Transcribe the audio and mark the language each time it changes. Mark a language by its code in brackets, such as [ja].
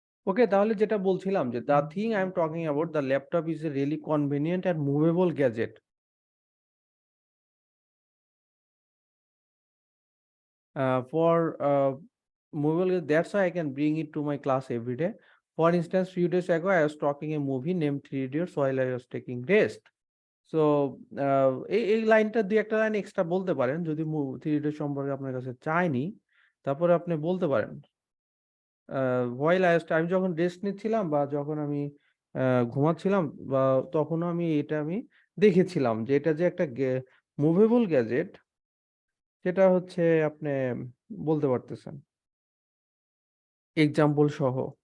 [bn] ওকে, তাহলে যেটা বলছিলাম যে [en] The thing I am talking about the laptop is a really convenient and movable gadget. For movable, that's why I can bring it to my class every day. For instance, few days ago I was talking a movie named Three Idiots while I was taking rest. [bn] So এই লাইনটা দুই একটা line extra বলতে পারেন যদি three idiots সম্পর্কে আপনার কাছে চাইনি, তারপরে আপনি বলতে পারেন হোয়াইল আমি যখন রেস্ট নিচ্ছিলাম বা যখন আমি ঘুমাচ্ছিলাম বা তখনও আমি দেখেছিলাম যে এটা যে একটা মুভেবল গ্যাজেট, সেটা হচ্ছে আপনি বলতে পারতেছেন এক্সাম্পল সহ।